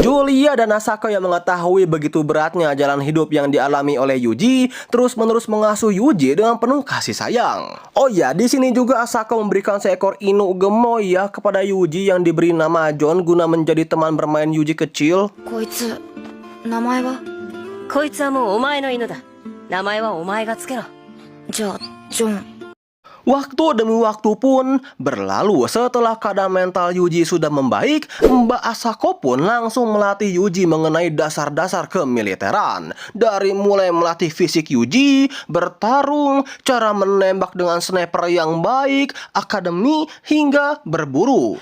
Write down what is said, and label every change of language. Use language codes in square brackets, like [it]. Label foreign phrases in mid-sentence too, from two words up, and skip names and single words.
[id] Julia dan Asako yang mengetahui begitu beratnya jalan hidup yang dialami oleh Yuji, terus-menerus mengasuh Yuji dengan penuh kasih sayang. Oh ya, di sini juga Asako memberikan seekor inu gemoy ya kepada Yuji yang diberi nama John guna menjadi teman bermain Yuji kecil. [ja] こいつ、名前は？こいつはもうお前の犬だ。名前はお前がつけろ。じゃあ、ジョン。 [id] Waktu demi waktu pun berlalu. Setelah keadaan mental Yuji sudah membaik, Mbak Asako pun langsung melatih Yuji mengenai dasar-dasar kemiliteran. Dari mulai melatih fisik Yuji, bertarung, cara menembak dengan sniper yang baik, akademi, hingga berburu.